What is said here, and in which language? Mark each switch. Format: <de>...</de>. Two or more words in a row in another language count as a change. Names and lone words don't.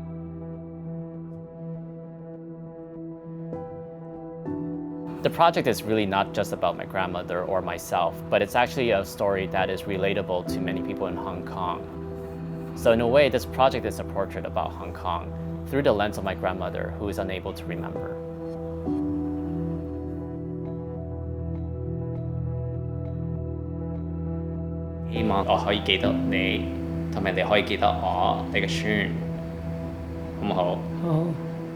<en>The project is really not just about my grandmother or myself, but it's actually a story that is relatable to many people in Hong Kong. So in a way, this project is a portrait about Hong Kong through the lens of my grandmother, who is unable to remember.</en> <yue>希望我可以記得你，同埋你可以記得我，你嘅孫，好唔好？好。</yue>